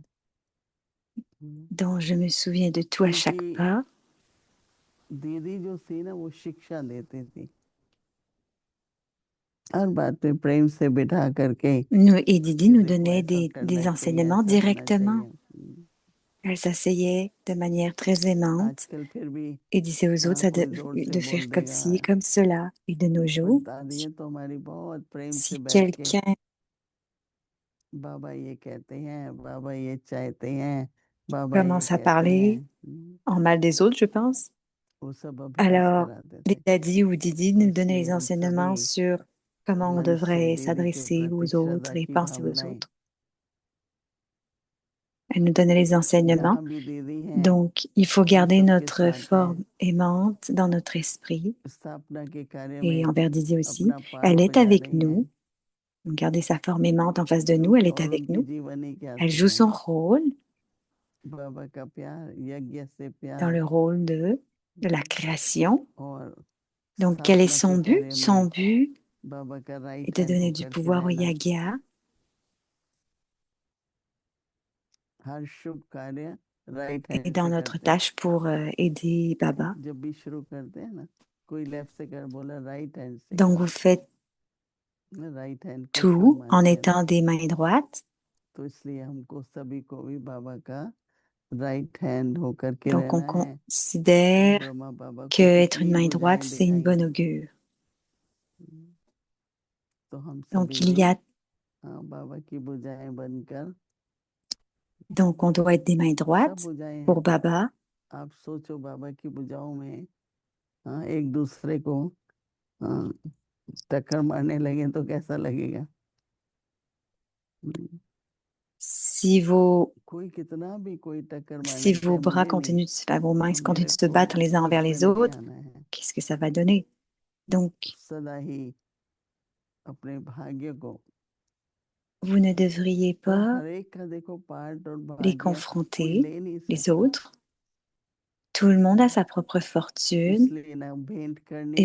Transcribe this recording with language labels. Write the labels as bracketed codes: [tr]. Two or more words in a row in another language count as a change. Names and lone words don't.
[fr] Donc je me souviens de tout à chaque [hi] क्योंकि [fr] pas. [hi] दीदी जो थी ना, वो शिक्षा देती थी, हर बात पे प्रेम से बिठा करके [fr] Nous, et Didi nous [hi] कि देखो [fr] donnait [hi] ऐसा करना [fr] des [hi] चाहिए, [fr] enseignements [hi] ऐसा होना [fr] directement. [hi] चाहिए। [fr] Elle s'asseyait de manière très aimante [hi] आजकल फिर भी [fr] et disait aux autres [hi] कोई जोर से [fr] de faire [hi] बोल [fr] comme [hi] देगा, [fr] ci, comme cela. Et de nos [hi] पर [fr] jours, [hi] दादी है तो हमारी बहुत प्रेम से [fr] si [hi] बैठ के [fr] quelqu'un [hi] बाबा ये कहते हैं, बाबा ये चाहते हैं, बाबा ये [fr] commence à [hi] कहते [fr] parler [hi] हैं, [fr] en mal des autres, je pense, [hi] वो सब अभ्यास [fr] alors [hi] कराते [fr] les [hi] थे। [fr] daddy ou Didi [hi] तो [fr] nous donnaient [hi] इसलिए [fr] les [hi] हम [fr] enseignements [hi] सभी [fr] sur comment on [hi] मन से [fr] devrait [hi] दीदी के [fr] s'adresser [hi] प्रति [fr] aux autres [hi] श्रद्धा [fr] et [hi] की [fr] penser aux [hi] भावनाएं, [fr] autres. Elle nous donnait les enseignements. [hi] यहाँ भी दीदी हैं, [fr] Donc, il faut [hi] हम [fr] garder [hi] सबके [fr] notre [hi] साथ हैं, [fr] forme aimante dans notre esprit [hi] स्थापना के कार्य [fr] et [hi] में [fr] envers Didi aussi. [hi] अपना पार्ट [fr] Elle est [hi] बजा [fr] avec [hi] रही हैं, [fr] nous. Donc, garder sa forme aimante en face de nous, elle est [hi] और [fr] avec [hi] उनकी [fr] nous. [hi] जीवनी क्या [fr] Elle [hi] थी [fr] joue [hi] है, [fr] son rôle [hi] बाबा का प्यार, यज्ञ से [fr] dans [hi] प्यार, [fr] le rôle de la création. [hi] और [fr] Donc, quel est [hi] स्थापना [fr] son [hi] के [fr] but? [hi] कार्य [fr] Son [hi] में [fr] but [hi] बाबा का [fr] est [hi] राइट [fr] de [hi] हैंड [fr] donner du [hi] होकर के [fr] pouvoir au [hi] रहना, [fr] Yagya. [hi] हर शुभ कार्य राइट [fr] Et [hi] हैंड [fr] dans [hi] से [fr] notre [hi] करते हैं। [fr] tâche pour aider Baba. [hi] जब भी शुरू करते हैं ना, कोई लेफ्ट से कर बोला, [en] right hand [hi] से [fr] Donc, vous [hi] करो, [fr] faites [en] right hand [hi] को शुभ [fr] tout en [hi] मानते हैं ना, [fr] étant des mains droites. [hi] तो इसलिए हमको सभी को भी बाबा का [en] right hand [hi] होकर के [fr] Donc, on [hi] रहना है। [fr] considère [hi] ब्रह्मा बाबा [fr] que [hi] को [fr] être une [hi] कितनी [fr] main droite, [hi] भुजाएं [fr] c'est une [hi] दिखाई [fr] bonne [hi] हैं, [fr] augure. [hi] तो हम [fr] Donc, [hi] सभी [fr] il y [hi] भी [fr] a [hi] बाबा की भुजाएं बनकर [fr] Donc, on doit être des mains [hi] सब [fr] droites [hi] बुझाएं [fr] pour [hi] हैं [fr] Baba. [hi] आप सोचो बाबा की बुझाओं में एक दूसरे को टक्कर मारने लगे तो कैसा लगेगा [fr] Si vos, [hi] कोई कितना भी कोई टक्कर [fr] si [hi] मारने [fr] vos [hi] चाहे [fr] bras [hi] मुझे नहीं [fr] continuent de se, enfin, vos mains continuent [hi] मेरे [fr] de se [hi] को [fr] battre les uns envers [hi] उसमें [fr] les [hi] नहीं [fr] autres, [hi] आना है [fr] qu'est-ce que ça va donner? Donc, [hi] सदा ही अपने भाग्य को [fr] vous ne devriez [hi] और [fr] pas [hi] हर एक का देखो पार्ट और [fr] les [hi] भाग्य कोई [fr] confronter, [hi] ले नहीं [fr] les [hi] सकता [fr] autres. Tout le monde a sa propre fortune [hi] इसलिए ना भेंट करनी